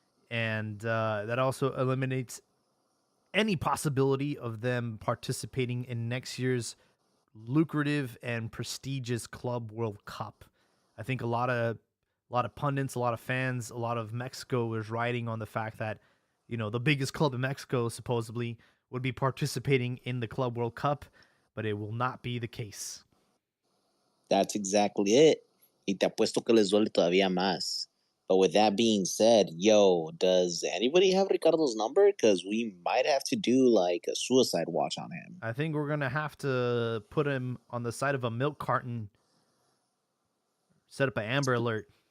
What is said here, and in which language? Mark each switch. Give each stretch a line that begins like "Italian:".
English: And that also eliminates any possibility of them participating in next year's lucrative and prestigious Club World Cup. I think a lot of pundits, a lot of fans, a lot of Mexico is riding on the fact that, the biggest club in Mexico supposedly would be participating in the Club World Cup, but it will not be the case. That's exactly it.
Spanish: Y te apuesto que les duele todavía más.
English: But with that being said, does anybody have Ricardo's number? Because we might have to do like a suicide watch on him. I think we're going to have to put him on the side of a milk carton, set up an Amber Alert.